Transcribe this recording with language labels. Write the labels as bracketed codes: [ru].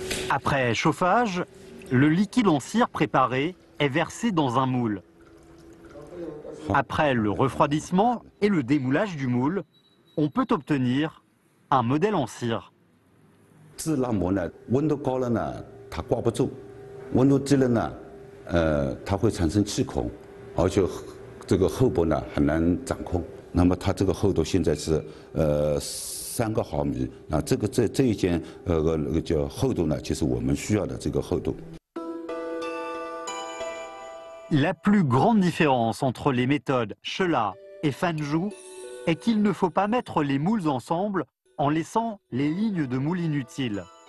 [fr] Après chauffage, le liquide en cire préparé est versé dans un moule. Après le refroidissement et le démoulage du moule, on peut obtenir un modèle en cire. [zh] 制蜡膜呢，温度高了呢，它挂不住；温度低了呢，它会产生气孔，而且这个厚薄呢很难掌控。那么它这个厚度现在是3个毫米，那这一件那个叫厚度呢，就是我们需要的这个厚度。 [fr] La plus grande différence entre les méthodes Shela et Fanzhou est qu'il ne faut pas mettre les moules ensemble en laissant les lignes de moule inutiles.